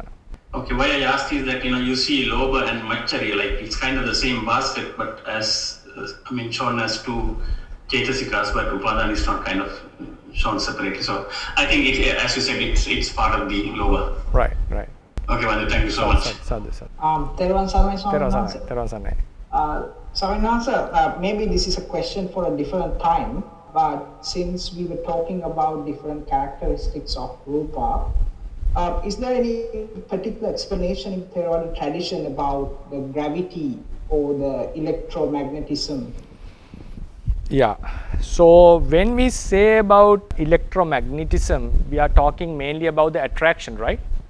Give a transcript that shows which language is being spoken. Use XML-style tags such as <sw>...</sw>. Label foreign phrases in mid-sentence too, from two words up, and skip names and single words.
<en>Okay, why I asked is that you see Lobha and Machari, like it's kind of the same basket, but as shown as two Chetasikas, but Upadana is not kind of shown separately. So I think as you said, it's part of the Lobha. Right. Okay, Vande, thank you so much.</en> <si>Teruvan Saranai.</si> <en>Saranai, maybe this is a question for a different time, but since we were talking about different characteristics of Rupa, is there any particular explanation in Theravada tradition about the gravity or the electromagnetism? Yeah, so when we say about electromagnetism, we are talking mainly about the attraction, right?</en>